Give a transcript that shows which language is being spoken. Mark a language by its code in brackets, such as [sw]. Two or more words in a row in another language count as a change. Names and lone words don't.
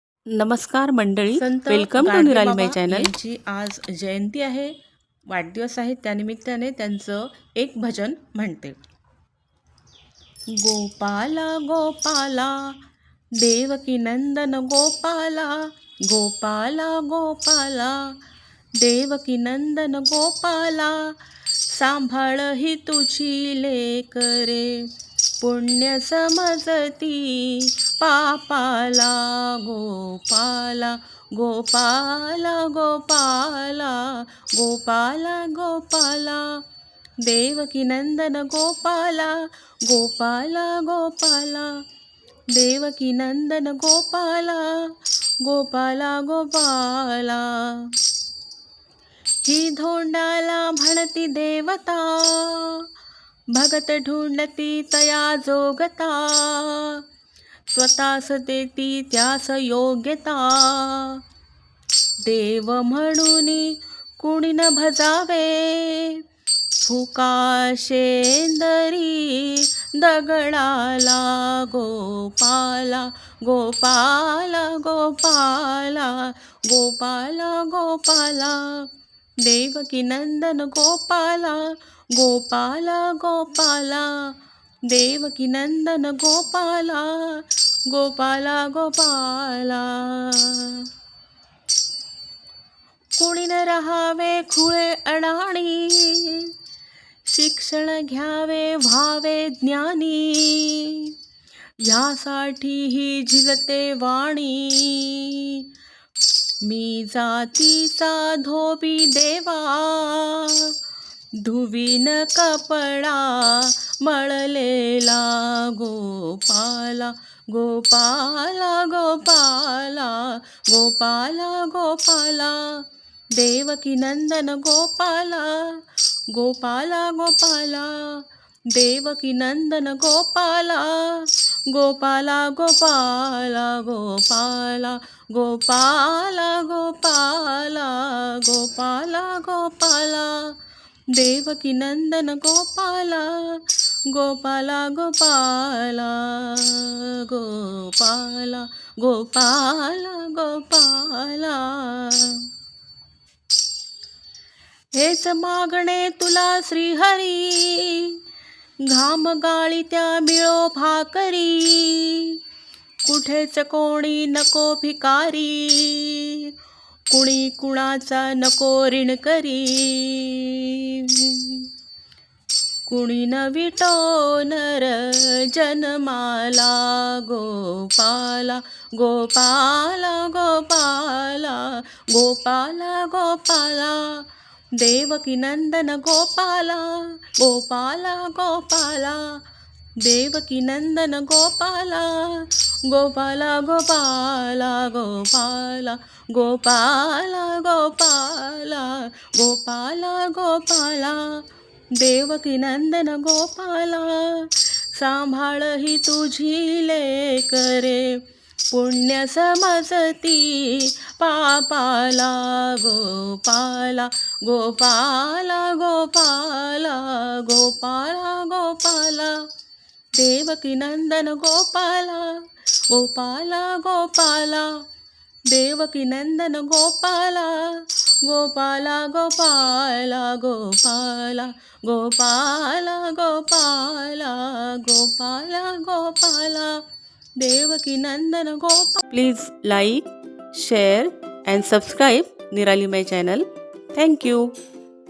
[mr] नमस्कार मंडळी, संत [en] welcome to [mr] गाडगे [en] निराली [mr] बाबा [en] my channel. [mr] यांची आज जयंती आहे, वाढदिवस आहे. त्यानिमित्ताने त्यांचं एक भजन म्हणते. गोपाला गोपाला देवकी नंदन गोपाला, गोपाला गोपाला देवकी नंदन गोपाला, सांभाळ ही तुझी लेकरे, पुण्य समजती पापाला. गोपाला गोपाला गोपाला गोपाला गोपाला देवकी नंदन गोपाला, गोपाला गोपाला देवकी नंदन गोपाला, गोपाला गोपाला. ही धोंडाला म्हणती देवता, भगत ढूंढती तया जोगता, स्वतःस देती त्यास योग्यता. देव म्हणून कुणी न भजावे, फुका शेंदरी दगडाला. गोपाला गोपाला गोपाला गोपाला गोपाला देवकी नंदन गोपाला, गोपाला गोपाला देवकी नंदन गोपाला, गोपाला गोपाला. कुणी न रहावे खुळे अडाणी, शिक्षण घ्यावे व्हावे ज्ञानी, यासाठी ही झिजते वाणी. मी जातीचा धोबी देवा, धुवीन कपडा मळलेला. गोपाला गोपाला गोपाला गोपाला गोपाला देवकी नंदन गोपाला, गोपाला गोपाला देवकी नंदन गोपाला, गोपाला गोपाला गोपाला गोपाला गोपाला गोपाला गोपाला देवकी नंदन गोपाला, गोपाला गोपाला गोपाला गोपाला गोपाला. हेच मागणे तुला श्रीहरी, घाम गाळी त्या मिळो भाकरी, कुठेच कोणी नको भिकारी, कुणी कुणाचा नको ऋण करी. कुणी न विटो नर जन्माला. गोपाला गोपाला गोपाला गोपाला गोपाला देवकी नंदन गोपाला, गोपाला गोपाला देवकी नंदन गोपाला, गोपाला गोपाला गोपाला गोपाला गोपाला गोपाला गोपाला देवकी नंदन गोपाला, सांभाळ ही तुझी लेकरे, पुण्य समजती पापाला. गोपाला गोपाला गोपाला गोपाला गोपाला देवकी नंदन गोपाला, गोपाला गोपाला देवकी नंदन गोपाला, गोपाला गोपाला गोपाला गोपाला गोपाला गोपाला गोपाला देवकी नंदन गोपाला. [en] please like, share and subscribe Nirali my channel. thank you.